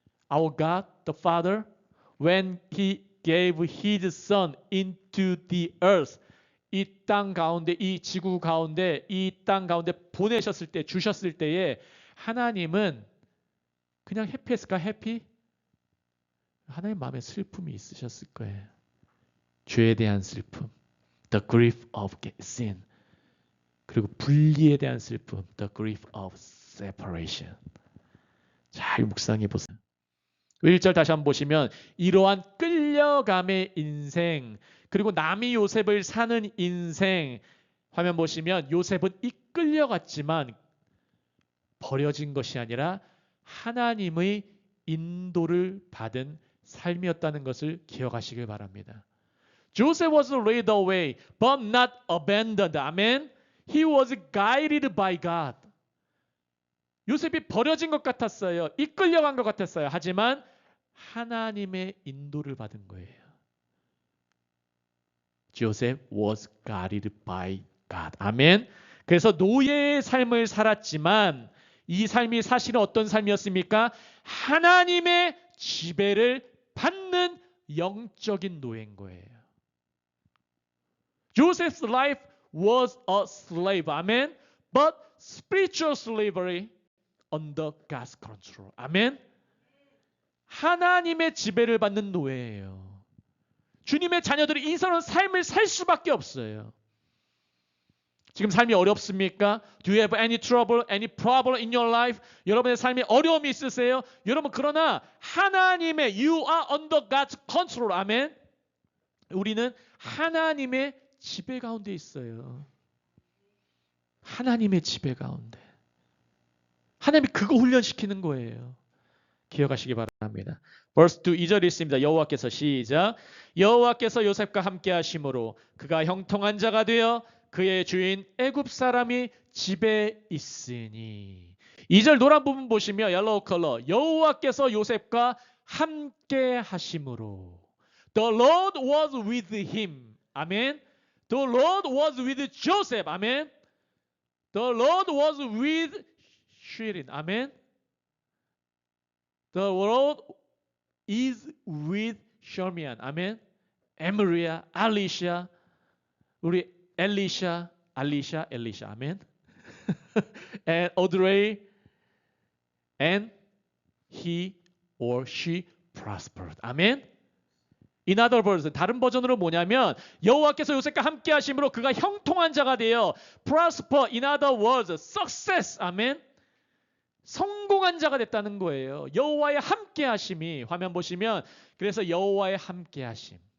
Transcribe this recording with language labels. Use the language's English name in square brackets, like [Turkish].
[English] Our God, the Father, when he gave his son into the earth. [Korean] 이 땅 가운데, 이 지구 가운데, 이 땅 가운데 보내셨을 때, 주셨을 때에 하나님은 그냥 해피했을까? 해피? 하나님 마음에 슬픔이 있으셨을 거예요. 죄에 대한 슬픔, [English] the grief of sin. [Korean] 그리고 분리에 대한 슬픔, [English] the grief of separation. [Korean] 잘 묵상해 보세요. 1절 다시 한번 보시면 이러한 끌려감의 인생, 그리고 남이 요셉을 사는 인생, 화면 보시면 요셉은 이끌려갔지만 버려진 것이 아니라 하나님의 인도를 받은 삶이었다는 것을 기억하시길 바랍니다. [English] Joseph was led away, but not abandoned. 아멘. He was guided by God. [Korean] 요셉이 버려진 것 같았어요. 이끌려간 것 같았어요. 하지만 하나님의 인도를 받은 거예요. [English] Joseph was guided by God. [Korean] 아멘. 그래서 노예의 삶을 살았지만 이 삶이 사실은 어떤 삶이었습니까? 하나님의 지배를 받는 영적인 노예인 거예요. [English] Joseph's life was a slave. 아멘. but spiritual slavery under God's control. [Korean] 아멘. 하나님의 지배를 받는 노예예요. 주님의 자녀들이 이런 삶을 살 수밖에 없어요. 지금 삶이 어렵습니까? [English] Do you have any trouble, any problem in your life? [Korean] 여러분의 삶에 어려움이 있으세요? 여러분 그러나 하나님의 [English] You are under God's control. [Korean] 아멘. 우리는 하나님의 지배 가운데 있어요. 하나님의 지배 가운데. 하나님이 그거 훈련시키는 거예요. 기억하시기 바랍니다. verse 2, 2절 있습니다. 여호와께서 시작. 여호와께서 요셉과 함께 하심으로 그가 형통한 자가 되어 그의 주인 애굽 사람이 집에 있으니. 2절 노란 부분 보시면 옐로우 컬러. 여호와께서 요셉과 함께 하심으로. [English] The Lord was with him. 아멘. The Lord was with Joseph. [Korean] 아멘. [English] The Lord was with Shirin. [Korean] 아멘. [English] The Lord is with Shermian. [Korean] 아멘. 에므리아, 알리샤, 우리 엘리샤, 엘리샤. 아멘. [English] And Audrey, and he or she prospered. [Korean] 아멘. [English] In other words, [Korean] 다른 버전으로 뭐냐면 여호와께서 요셉과 함께 하심으로 그가 형통한 자가 되어 prosper. [English] In other words, success. 아멘. [Korean] 성공한 자가 됐다는 거예요. 여호와의 함께 하심이 화면 보시면 그래서 여호와의 함께 하심.